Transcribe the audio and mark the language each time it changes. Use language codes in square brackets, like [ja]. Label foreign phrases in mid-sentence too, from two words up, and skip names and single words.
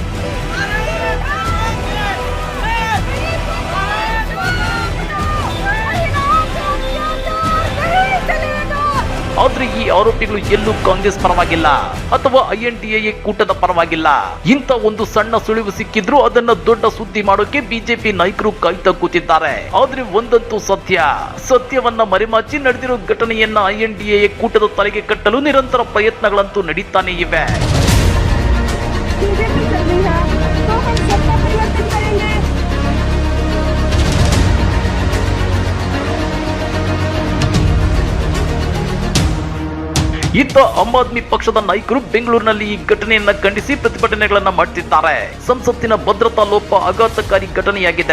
[kn] ಆದ್ರೆ ಈ ಆರೋಪಿಗಳು ಎಲ್ಲೂ ಕಾಂಗ್ರೆಸ್ ಪರವಾಗಿಲ್ಲ ಅಥವಾ INDA ಕೂಟದ ಪರವಾಗಿಲ್ಲ. ಇಂಥ ಒಂದು ಸಣ್ಣ ಸುಳಿವು ಸಿಕ್ಕಿದ್ರು ಅದನ್ನ ದೊಡ್ಡ ಸುದ್ದಿ ಮಾಡೋಕೆ ಬಿಜೆಪಿ ನಾಯಕರು ಕಾಯ್ತಾ ಕೂತಿದ್ದಾರೆ. ಆದ್ರೆ ಒಂದಂತೂ ಸತ್ಯವನ್ನ ಮರೆಮಾಚಿ ನಡೆದಿರೋ ಘಟನೆಯನ್ನ INDA ಕೂಟದ ತಲೆಗೆ ಕಟ್ಟಲು ನಿರಂತರ ಪ್ರಯತ್ನಗಳಂತೂ ನಡೀತಾನೆ ಇವೆ. [hi] बीजेपी चल रही है तो हम सत्ता परिवर्तन करेंगे। [kn] ಇತ್ತ ಆಮ್ ಆದ್ಮಿ ಪಕ್ಷದ ನಾಯಕರು ಬೆಂಗಳೂರಿನಲ್ಲಿ ಈ ಘಟನೆಯನ್ನ ಖಂಡಿಸಿ ಪ್ರತಿಭಟನೆಗಳನ್ನ ಮಾಡುತ್ತಿದ್ದಾರೆ. ಸಂಸತ್ತಿನ ಭದ್ರತಾ ಲೋಪ ಆಘಾತಕಾರಿ ಘಟನೆಯಾಗಿದೆ.